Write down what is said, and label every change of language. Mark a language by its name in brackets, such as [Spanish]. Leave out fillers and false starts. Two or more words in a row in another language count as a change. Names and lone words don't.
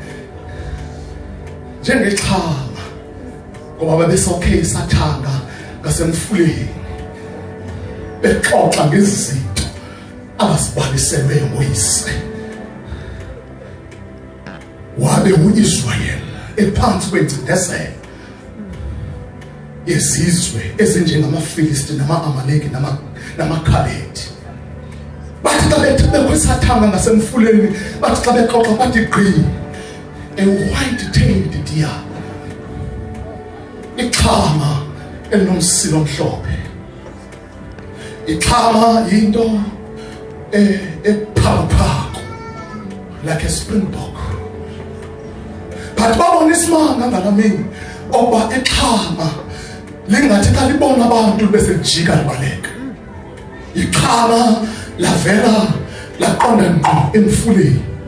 [Xhosa] njengexhama ngoba babesokhe isathanga ngasemfuleni bexoxa ngezinto abasibaliselwe ngoyise wabe uIsrayeli ephansi kwengcindezelo yezizwe ezinjengamafilisti nama-amaleki namakhaledi bathi xa bekwisathanga ngasemfuleni bathi xa bexoxa bathi gqi [English] a white-tailed deer [Xhosa] ixhama elinomsilo omhlophe ixhama yinto ephaphaphako [English] like a springbok but [Xhosa] babona isimanga ngalamini oba ixhama lingathi xa libona abantu bese lijika libaleka ixhama lavela laqonda ngqo emfuleni